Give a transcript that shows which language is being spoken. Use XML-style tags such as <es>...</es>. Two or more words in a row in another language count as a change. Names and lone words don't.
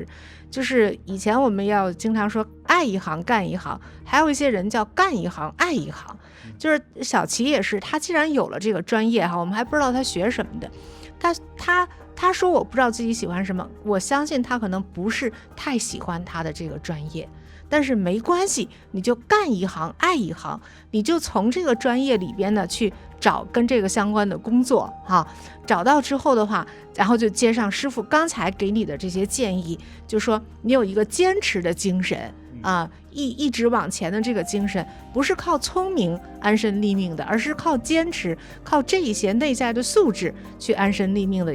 <zh>就是以前我們要經常說愛一行幹一行，還有一些人叫幹一行愛一行。就是小琪也是，他既然有了這個專業哈，我們還不知道他學什麼的，他說我不知道自己喜歡什麼，我相信他可能不是太喜歡他的這個專業，但是沒關係，你就幹一行愛一行，你就從這個專業裡邊呢去找跟這個相關的工作哈，找到之後的話，然後就接上師父剛才給你的這些建議，就說你有一個堅持的精神啊，一直往前的這個精神，不是靠聰明安身立命的，而是靠堅持，靠這一些內在的素質去安身立命的。</zh>